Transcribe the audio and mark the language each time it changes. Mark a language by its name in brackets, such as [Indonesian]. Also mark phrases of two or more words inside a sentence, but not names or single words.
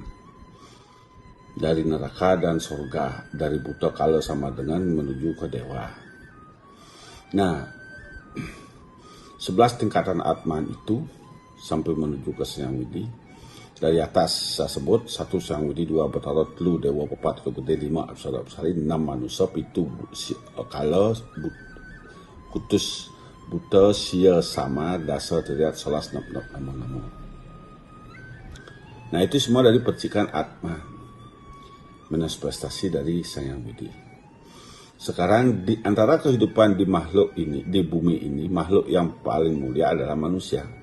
[Indonesian] Dari neraka dan surga, dari buta kala sama dengan menuju ke dewa. Nah, 11 tingkatan Atman itu sampai menuju ke Sang Yang Widi. Dari atas saya sebut 1 Sang Widi, 2 Batara, 3 Dewa, 4 Kegede, 5 Apsara Apsari, 6 manusia, 7 kala kutus buta sia sama dasar teriat salas nama. Nah, itu semua dari percikan Atman, manifestasi dari Sang Yang Widi. Sekarang di antara kehidupan di makhluk ini, di bumi ini, makhluk yang paling mulia adalah manusia.